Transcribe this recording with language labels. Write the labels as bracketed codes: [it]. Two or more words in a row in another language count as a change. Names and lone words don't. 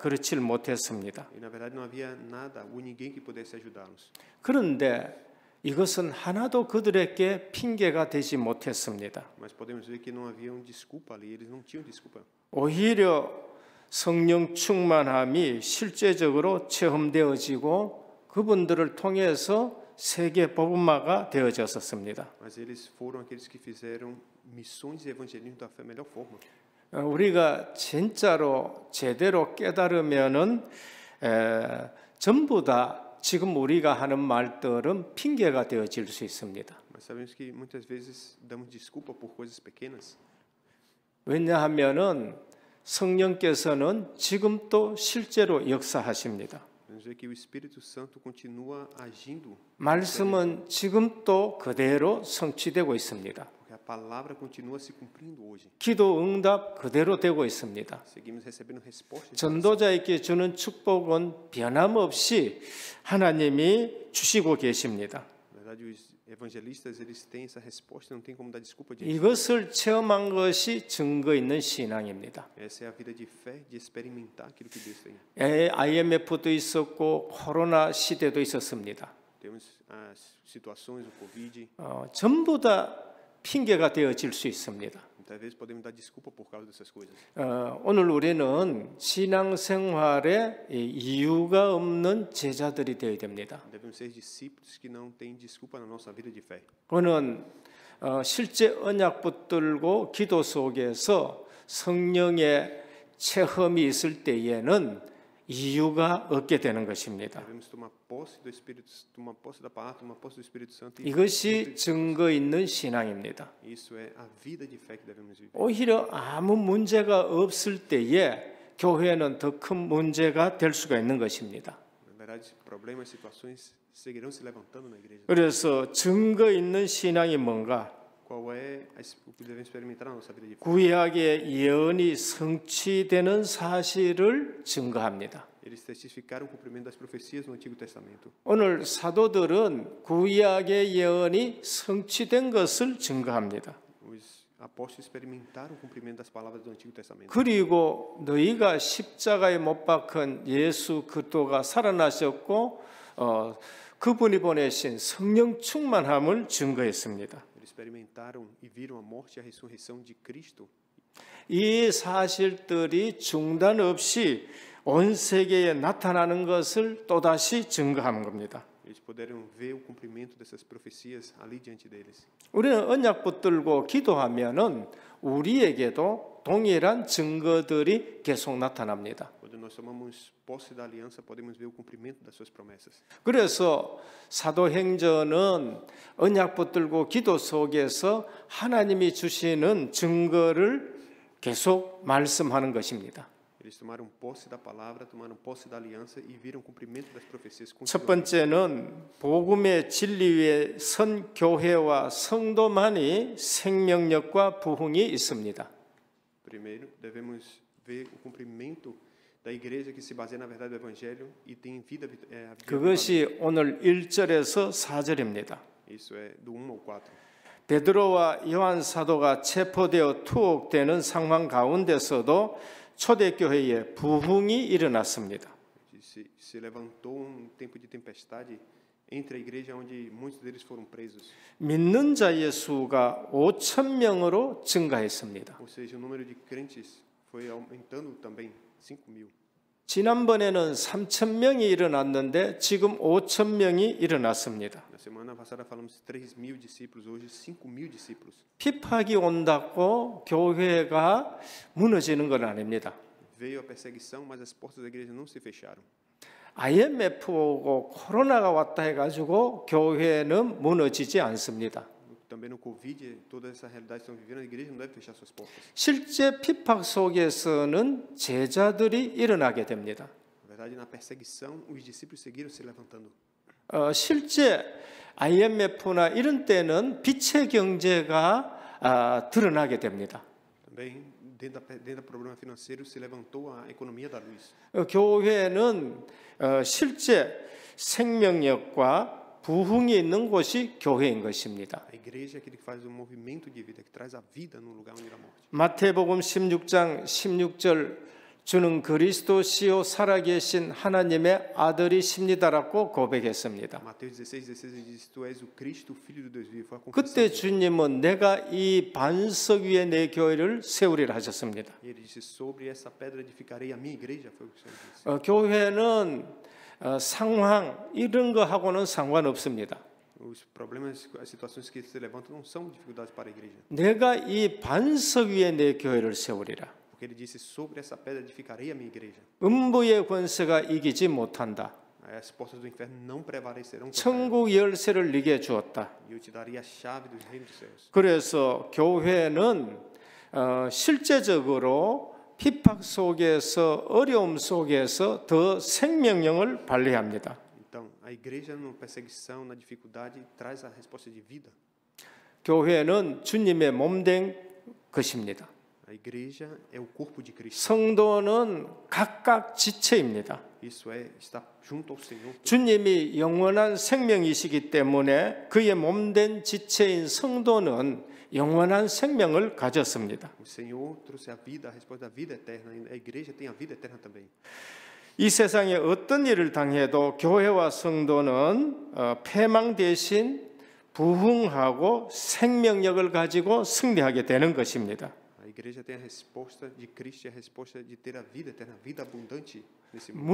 [ko] 그렇지를 못했습니다. [pt] E na verdade não havia nada ou ninguém que pudesse ajudá-los. [ko] 그런데 이것은 하나도 그들에게 핑계가 되지 못했습니다. [pt] Mas podemos ver que não havia desculpa ali, eles não tinham desculpa. [ko] 오히려 성령 충만함이 실제적으로 체험되어지고 그분들을 통해서 세계 복음화가 되어졌었습니다. [pt] Mas eles foram aqueles que fizeram missões e evangelismo da melhor forma. [ko] 우리가 진짜로 제대로 깨달으면은 전부 다 지금 우리가 하는 말들은 핑계가 되어질 수 있습니다. [pt] Mas sabemos que muitas vezes damos desculpa por coisas pequenas. [ko] 왜냐하면은 성령께서는 지금도 실제로 역사하십니다. [pt] Podemos ver que o Espírito Santo continua agindo. [ko] 말씀은 지금도 그대로 성취되고 있습니다. [pt] Porque a palavra continua se cumprindo hoje. [ko] 기도 응답 그대로 되고 있습니다. [pt] Seguimos recebendo respostas. [ko] 전도자에게 주는 축복은 변함없이 하나님이 주시고 계십니다. [pt] Na verdade, os evangelistas eles têm essa resposta, não tem como dar desculpa disso. [ko] 이것을 체험한 것이 증거 있는 신앙입니다. [pt] Essa é a vida de fé, de experimentar aquilo que Deus tem. [ko] IMF도 있었고 코로나 시대도 있었습니다. [pt] Temos as situações, o Covid. [ko] 전부 다 핑계가 되어질 수 있습니다. [pt] Muitas vezes podemos dar desculpa por causa dessas coisas. [ko] 오늘 우리는 신앙생활에 이유가 없는 제자들이 되어야 됩니다. [pt] Devemos ser discípulos que não têm desculpa na nossa vida de fé. [ko] 그는 실제 언약 붙들고 기도 속에서 성령의 체험이 있을 때에는 이유가 없게 되는 것입니다. [pt] Devemos tomar posse do Espírito, tomar posse da palavra, tomar posse do Espírito Santo. [ko] 이것이 증거 있는 신앙입니다. [pt] Isso é a vida de fé que devemos viver. [ko] 오히려 아무 문제가 없을 때에 교회는 더 큰 문제가 될 수가 있는 것입니다. [pt] Na verdade, problemas, situações seguirão se levantando na igreja. [ko] 그래서 증거 있는 신앙이 뭔가? [pt] Qual é o que devemos experimentar na nossa vida de fé? [ko] 구약의 예언이 성취되는 사실을 증거합니다. [pt] Eles testificaram o cumprimento das profecias no Antigo Testamento. [ko] 오늘 사도들은 구약의 예언이 성취된 것을 증거합니다. [pt] Os apóstolos experimentaram o cumprimento das palavras do Antigo Testamento. [ko] 그리고 너희가 십자가에 못 박힌 예수 그리스도가 살아나셨고 그분이 보내신 성령 충만함을 증거했습니다. [pt] Eles experimentaram e viram a morte e a ressurreição de Cristo. [ko] 이 사실들이 중단 없이 온 세계에 나타나는 것을 또다시 증거하는 겁니다. [pt] Eles puderam ver o cumprimento dessas profecias ali diante deles. [ko] 우리는 언약 붙들고 기도하면은 우리에게도 동일한 증거들이 계속 나타납니다. [pt] Quando nós tomamos posse da aliança, podemos ver o cumprimento das suas promessas. [ko] 그래서 사도행전은 언약 붙들고 기도 속에서 하나님이 주시는 증거를 계속 말씀하는 것입니다. [pt] Eles tomaram posse da palavra, tomaram posse da aliança e viram o cumprimento das profecias. [ko] 첫 번째는 복음의 진리 위에 선 교회와 성도만이 생명력과 부흥이 있습니다. [pt] Primeiro, devemos ver o cumprimento da igreja que se baseia na verdade do evangelho e tem vida [ko] 그것이 오늘 1절에서 4절입니다. [pt] Isso é do 1 ao 4. [ko] 베드로와 요한 사도가 체포되어 투옥되는 상황 가운데서도 초대교회에 부흥이 일어났습니다. [pt] Se levantou tempo de tempestade entre a igreja onde muitos deles foram presos. [ko] 믿는 자의 수가 5,000명으로 증가했습니다. [pt] Ou seja, o número de crentes foi aumentando também, 5.000. [ko] 지난번에는 3,000명이 일어났는데 지금 5,000명이 일어났습니다. [pt] Na semana passada falamos 3.000 discípulos, hoje 5.000 discípulos. [ko] 핍박이 온다고 교회가 무너지는 건 아닙니다. [pt] Veio a perseguição, mas as portas da igreja não se fecharam. [ko] IMF 오고 코로나가 왔다 해가지고 교회는 무너지지 않습니다. [pt] Também no Covid, toda essa realidade que estão vivendo, a igreja não deve fechar suas portas. [ko] 실제 핍박 속에서는 제자들이 일어나게 됩니다. [pt] Na verdade, na perseguição, os discípulos seguiram se levantando. [ko] 실제 IMF나 이런 때는 빛의 경제가 드러나게 됩니다. [pt] Também, dentro do problema financeiro, se levantou a economia da luz. [ko] 교회는 실제 생명력과 부흥이 있는 곳이 교회인 것입니다. [pt] A igreja é aquele que faz o movimento de vida, que traz a vida no lugar onde há morte. [ko] 마태복음 16장 16절 주는 그리스도시요 살아계신 하나님의 아들이십니다라고 고백했습니다. [pt] Mateus 16:16 diz: Tu és o Cristo, o Filho do Deus vivo. Foi a confissão [ko] 그때 [pt] dele. [ko] 주님은 내가 이 반석 위에 내 교회를 세우리라 하셨습니다. [pt] E ele disse: Sobre essa pedra edificarei a minha igreja. Foi o que o Senhor disse. [ko] 교회는 상황 이런 거 하고는 상관없습니다. [pt] Os problemas, as situações que se levantam não são dificuldades para a igreja. [ko] 내가 이 반석 위에 내 교회를 세우리라. [pt] Porque ele disse: Sobre essa pedra edificarei a minha igreja. [ko] 음부의 권세가 이기지 못한다. [pt] As portas do inferno não prevalecerão contra ela. [ko] 천국 열쇠를 네게 주었다. [pt] E eu te daria a chave dos reinos dos céus. [ko] 그래서 교회는 실제적으로 핍박 속에서 어려움 속에서 더 생명력을 발휘합니다. [pt] Então, a igreja na perseguição, na dificuldade, traz a resposta de vida. [ko] 교회는 주님의 몸된 것입니다. [pt] A igreja é o corpo de Cristo. [ko] 성도는 각각 지체입니다. [pt] Isso é estar junto ao Senhor. [ko] 주님이 영원한 생명이시기 때문에 그의 몸된 지체인 성도는 영원한 생명을 가졌습니다. [pt] O Senhor trouxe a vida, a resposta da vida eterna. A igreja tem a vida eterna também. [ko] 이 세상에 어떤 일을 당해도 교회와 성도는 패망 대신 부흥하고 생명력을 가지고 승리하게 되는 것입니다. [pt] A igreja tem a resposta de Cristo e a resposta de ter a vida eterna, a vida abundante nesse mundo.